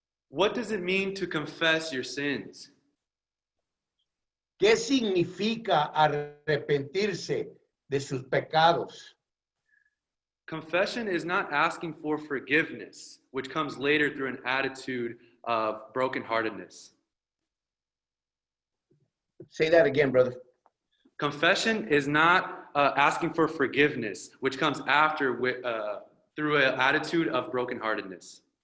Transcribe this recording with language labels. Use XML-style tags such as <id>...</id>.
<en>What does it mean to confess your sins?</en> <es>¿Qué significa arrepentirse de sus pecados?</es> <en>Confession is not asking for forgiveness, which comes later through an attitude of brokenheartedness. Say that again, brother. Confession is not asking for forgiveness, which comes after through an attitude of brokenheartedness.</en>